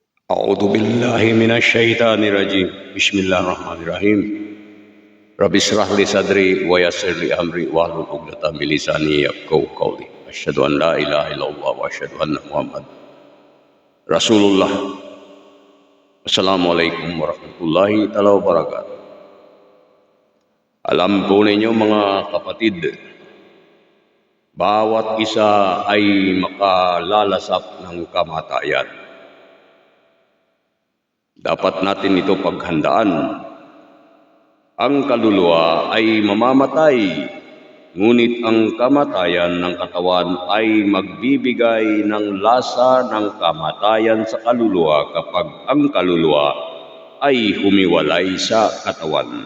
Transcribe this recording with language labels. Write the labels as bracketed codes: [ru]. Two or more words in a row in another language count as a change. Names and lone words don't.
[ar] أعوذ بالله من الشيطان الرجيم بسم الله الرحمن الرحيم رب اشرح لي صدري ويسر لي أمري واحلل عقدة من لساني يفقهوا قولي أشهد أن لا إله إلا الله وأشهد أن محمد رسول الله. السلام عليكم ورحمة الله تعالى وبركاته. [tl] Alam po ninyo mga kapatid, bawat isa ay makalalasap ng kamatayan. Dapat natin ito paghandaan. Ang kaluluwa ay mamamatay, ngunit ang kamatayan ng katawan ay magbibigay ng lasa ng kamatayan sa kaluluwa kapag ang kaluluwa ay humiwalay sa katawan.